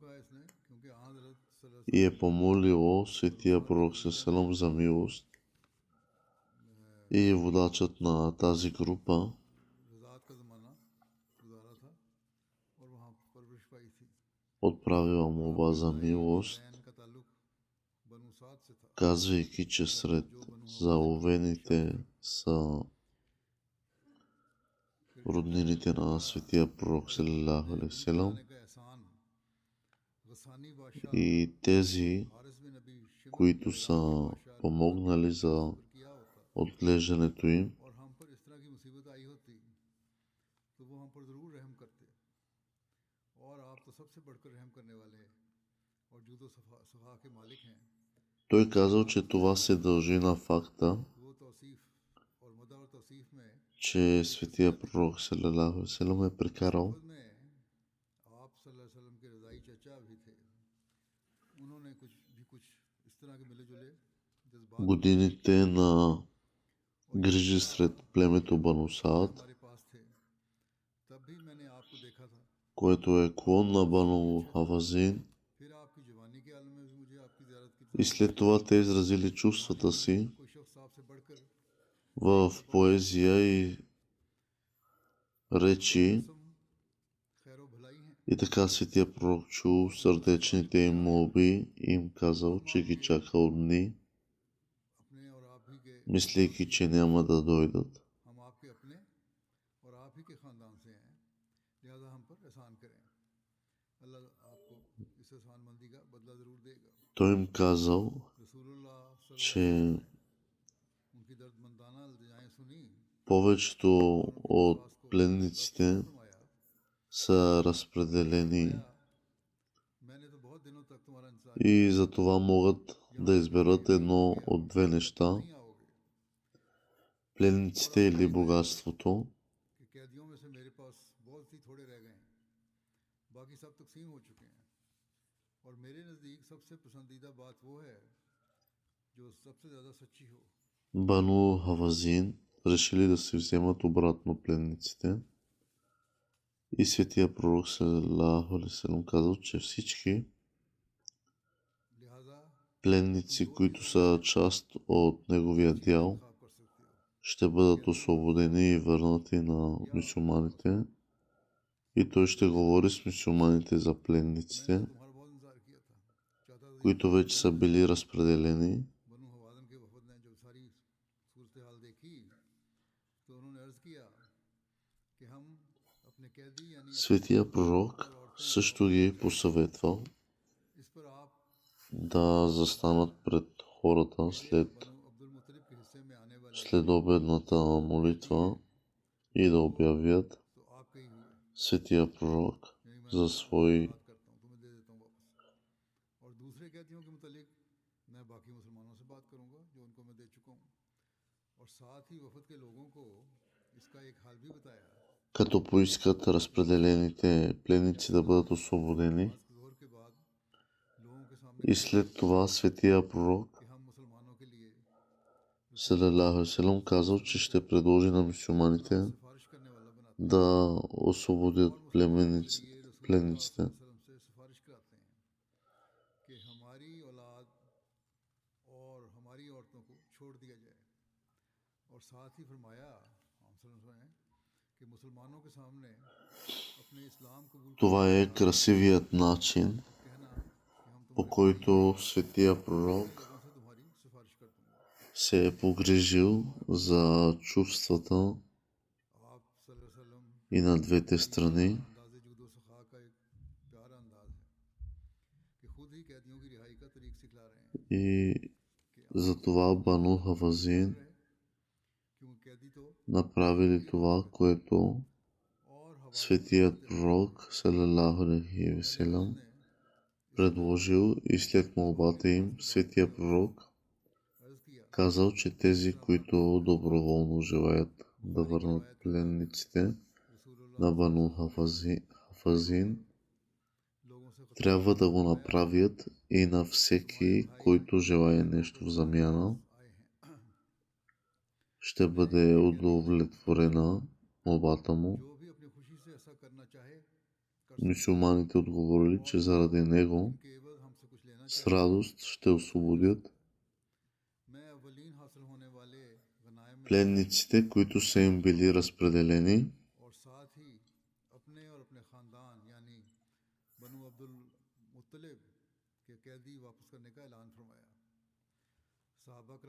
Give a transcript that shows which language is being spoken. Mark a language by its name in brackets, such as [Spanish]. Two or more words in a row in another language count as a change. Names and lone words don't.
[Bulgarian] и е помолило светия пророк салалаху за милост, и водачът на тази група отправила молба за милост, казвайки, че сред заловените са роднините на светия пророк [Arabic] صلى الله عليه وسلم [Urdu] لانے کا احسان غسانی بادشاہ [Bulgarian] и тези, [Urdu] حارث بن ابی شمر [Bulgarian] които [Urdu] کے [Bulgarian] са [Urdu] علاقے کے بادشاہ نے [Bulgarian] помогнали [Urdu] اس [Bulgarian] за [Urdu] پر کیا ہوتا [Bulgarian] отглеждането им, [Urdu] اور ہم پر اس طرح کی مصیبت آئی ہوتی تو وہ ہم پر ضرور رحم کرتے اور آپ تو سب سے بڑھ کر رحم کرنے والے ہیں اور جود و سفا کے مالک ہیں. [Bulgarian] той казал, че това се дължи на факта, [Urdu] وہ توصیف اور مدح اور توصیف میں [Bulgarian] че светия пророк [Arabic] صلى الله عليه وسلم [Bulgarian] е прекарал [Urdu] وفد میں آپ [Arabic] صلی اللہ علیہ وسلم [Urdu] کے رضاعی چچا بھی تھے. انہوں نے کچھ اس طرح کے ملے جلے جذبات [Bulgarian] годините на [Urdu] اور یہ [Bulgarian] грижи сред племето Бану Саад, [Urdu] ہمارے پاس تھے۔ تب بھی میں نے آپ کو دیکھا تھا. [Bulgarian] което е клон на Бану Хавазин, [Urdu] پھر آپ کی جوانی کے عالم میں بھی مجھے آپ کی زیارت کی [Bulgarian] и след това те изразили чувствата си [Urdu] کوئی شخص آپ سے بڑھ کر [Bulgarian] в поезия и речи, [Urdu] قسم خیر و بھلائی ہیں. [Bulgarian] и така светия пророк чул сърдечните им молби и им казал, че ги чакал дни, [Urdu] اپنے اور آپ ہی کے [Bulgarian] мислейки, че няма да дойдат. [Urdu] ہم آپ کے اپنے اور آپ ہی کے خاندان سے ہیں، لہٰذا ہم پر احسان کریں. اللہ آپ کو اس احسان مندی کا بدلہ ضرور دے گا. [Bulgarian] Той им казал, [Urdu] رسول اللہ [Arabic] صلی اللہ علیہ [Bulgarian] че [Urdu] وسلم نے ان کی دردمندانہ التجائیں سنی [Bulgarian] повечето [Urdu] اور ان کے [Bulgarian] от [Urdu] وشواس کو [Bulgarian] пленниците [Urdu] تسلیم فرمایا. [Bulgarian] са разпределени [Urdu] فرمایا، میں نے تو بہت دنوں تک تمہارا انتظار [Bulgarian] и за това могат да [Urdu] یہاں تک [Bulgarian] изберат [Urdu] کہ [Bulgarian] едно [Urdu] ہو گیا [Bulgarian] от две неща, [Urdu] نہیں آؤ گے [Bulgarian] пленниците или богатството. [Urdu] کہ قیدیوں میں سے میرے پاس بہت ہی تھوڑے رہ گئے ہیں، باقی سب تقسیم ہو چکے ہیں اور میرے نزدیک سب سے پسندیدہ بات وہ ہے جو سب سے زیادہ سچی ہو. [Bulgarian] Бану Хавазин решили да си вземат обратно пленниците и светия пророк [Arabic] صلى الله عليه وسلم [Bulgarian] казал, че всички [Urdu] لہٰذا [Bulgarian] пленници, които са част от неговия дял, [Urdu] انتخاب کر سکتے ہو [Bulgarian] ще бъдат освободени и върнати на мюсюлманите, и той ще говори с мюсюлманите за [Urdu] میں نے [Bulgarian] пленниците, [Urdu] تو تمہارا بہت انتظار کیا تھا، چاہتا تھا [Bulgarian] които вече са били разпределени. [Urdu] بنو ہوازن کے وفد نے جب ساری صورت حال دیکھی تو انہوں نے عرض کیا کہ ہم اپنے قیدی یعنی [Bulgarian] Светия пророк също ги е посъветвал [Urdu] اس پر آپ [Bulgarian] да застанат пред хората след [Urdu] بنو عبد المطلب کے حصے میں آنے والے [Bulgarian] следобедната молитва и да обявят [Urdu] تو آپ کے ہی ہوئے, [Bulgarian] светия пророк [Urdu] یعنی میں [Bulgarian] за свой [Urdu] بات کرتا ہوں تمہیں دے دیتا ہوں واپس۔ اور دوسرے قیدیوں کے متعلق میں باقی مسلمانوں سے بات کروں گا جو ان کو میں دے چکا ہوں اور ساتھ ہی وفد کے لوگوں کو اس کا ایک حال بھی بتایا. [Bulgarian] като поискат разпределените пленници да бъдат освободени. [Urdu] آج ظہر کے بعد لوگوں کے سامنے [Bulgarian] И след това светия пророк [Urdu] کہ ہم مسلمانوں کے لیے [Arabic] صلى الله عليه وسلم [Bulgarian] казал, че ще предложи на мюсюлманите [Urdu] سفارش کرنے والا بناتے ہیں [Bulgarian] да освободят [Urdu] اور مسلمانوں کے لیے [Bulgarian] пленниците. [Urdu] رسول اللہ [Arabic] صلی اللہ علیہ وسلم [Urdu] سے سفارش کراتے ہیں کہ ہماری اولاد اور ہماری عورتوں کو چھوڑ دیا جائے اور ساتھ ہی فرمایا ہم [Arabic] صلی اللہ علیہ وسلم [Urdu] کہ مسلمانوں کے سامنے اپنے اسلام قبول [Bulgarian] Това е красивият начин, [Urdu] کہنا کہ ہم [Bulgarian] по [Urdu] تمہارے [Bulgarian] който светия пророк [Urdu] لوگوں سے تمہاری سفارش کر دوں گا. [Bulgarian] се е погрижил за чувствата [Urdu] آپ [Arabic] صلی اللہ علیہ وسلم [Bulgarian] и на двете страни. [Urdu] انداز جود و سخا کا ایک پیارا انداز ہے کہ خود ہی قیدیوں کی رہائی کا طریق سکھلا رہے ہیں [Bulgarian] И затова Бану Хавазин [Urdu] کیونکہ قیدی تو [Bulgarian] направили това, което [Urdu] اور ہوا [Bulgarian] светият пророк [Arabic] صلى الله عليه وسلم [Bulgarian] предложил, и след молбата им светия пророк [Urdu] عرض کیا [Bulgarian] казал, че тези, които доброволно желаят да върнат пленниците [Urdu] رسول اللہ [Bulgarian] на Бану Хафазин, [Urdu] لوگوں سے خط [Bulgarian] трябва да го направят, и на всеки, който желае нещо в замяна, [Urdu] آئے ہیں [Bulgarian] ще бъде удовлетворена молбата му. [Urdu] جو بھی اپنی خوشی سے ایسا کرنا چاہے کر [Bulgarian] Мюсюлманите отговорили, че заради него [Urdu] کے عوض ہم سے کچھ لینا [Bulgarian] с [Urdu] چاہے. [Bulgarian] радост ще освободят [Urdu] میں اولین حاصل ہونے والے غنائم میں [Bulgarian] пленниците, които са им били разпределени, [Urdu] اور ساتھ ہی اپنے اور اپنے خاندان یعنی بنو عبد المطلب کے قیدی واپس کرنے کا اعلان فرمایا.